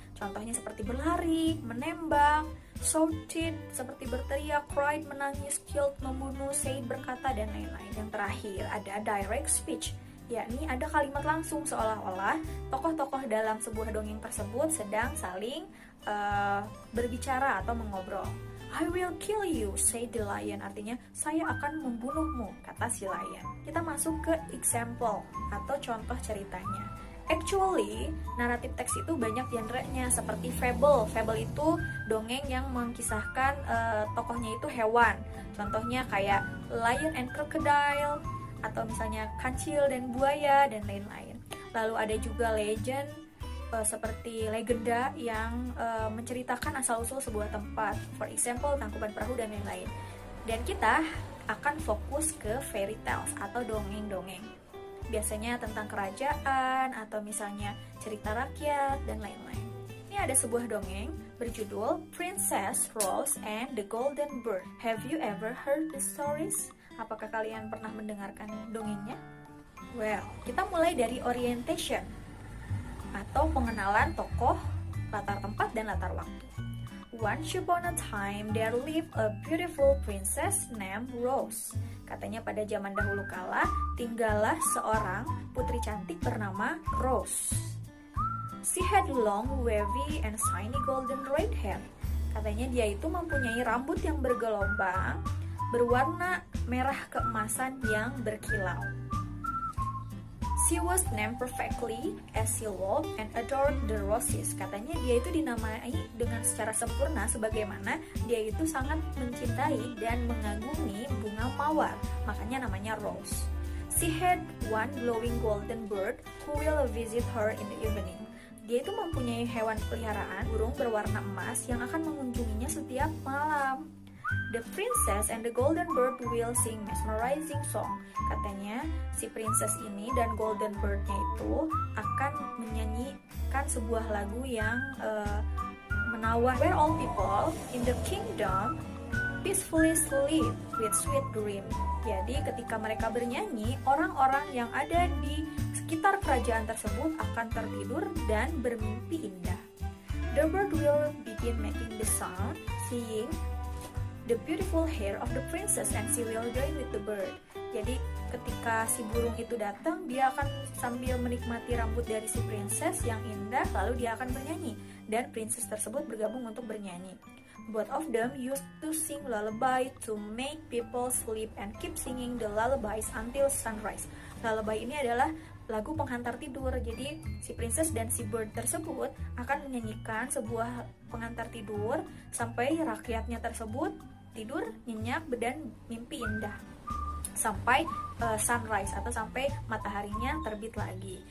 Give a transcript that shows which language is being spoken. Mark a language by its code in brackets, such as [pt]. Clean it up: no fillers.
[id] Contohnya seperti berlari, menembak, shouted, seperti berteriak, cried, menangis, killed, membunuh, said, berkata, dan lain-lain. Yang terakhir ada direct speech, yakni ada kalimat langsung seolah-olah tokoh-tokoh dalam sebuah dongeng tersebut sedang saling berbicara atau mengobrol. [en] I will kill you, said the lion. [id] Artinya, saya akan membunuhmu, kata si lion. Kita masuk ke example atau contoh ceritanya. Actually, naratif teks itu banyak genre-nya seperti fable. Fable itu dongeng yang mengkisahkan tokohnya itu hewan. Contohnya kayak [en] lion and crocodile, [id] atau misalnya kancil dan buaya, dan lain-lain. Lalu ada juga legend seperti legenda yang menceritakan asal-usul sebuah tempat, [en] for example [id] Tangkuban Perahu dan lain-lain. Dan kita akan fokus ke fairy tales atau dongeng-dongeng, biasanya tentang kerajaan atau misalnya cerita rakyat dan lain-lain. Ini ada sebuah dongeng berjudul Princess Rose and the Golden Bird. [en] Have you ever heard the stories? [id] Apakah kalian pernah mendengarkan dongengnya? Well, kita mulai dari orientation atau pengenalan tokoh, latar tempat, dan latar waktu. [en] Once upon a time, there lived a beautiful princess named Rose. [id] Katanya pada zaman dahulu kala, tinggallah seorang putri cantik bernama Rose. [en] She had long, wavy, and shiny golden red hair. [id] Katanya dia itu mempunyai rambut yang bergelombang, berwarna merah keemasan yang berkilau. [en] She was named perfectly as she loved and adored the roses. [id] Katanya dia itu dinamai dengan secara sempurna sebagaimana dia itu sangat mencintai dan mengagumi bunga mawar. Makanya namanya Rose. [en] She had one glowing golden bird who will visit her in the evening. [id] Dia itu mempunyai hewan peliharaan, burung berwarna emas yang akan mengunjunginya setiap malam. [en] The princess and the golden bird will sing mesmerizing song. [id] Katanya si princess ini dan golden birdnya itu akan menyanyikan sebuah lagu yang menawar. [en] Where all people in the kingdom peacefully sleep with sweet dream. [id] Jadi ketika mereka bernyanyi, orang-orang yang ada di sekitar kerajaan tersebut akan tertidur dan bermimpi indah. [en] The bird will begin making the sound, singing the beautiful hair of the princess and she will join with the bird. [id] Jadi ketika si burung itu datang, dia akan sambil menikmati rambut dari si princess yang indah, lalu dia akan bernyanyi dan princess tersebut bergabung untuk bernyanyi. [en] Both of them used to sing lullaby to make people sleep and keep singing the lullabies until sunrise. [id] Lullaby ini adalah lagu penghantar tidur. Jadi si princess dan si bird tersebut akan menyanyikan sebuah pengantar tidur sampai rakyatnya tersebut tidur nyenyak dan mimpi indah sampai sunrise atau sampai mataharinya terbit lagi.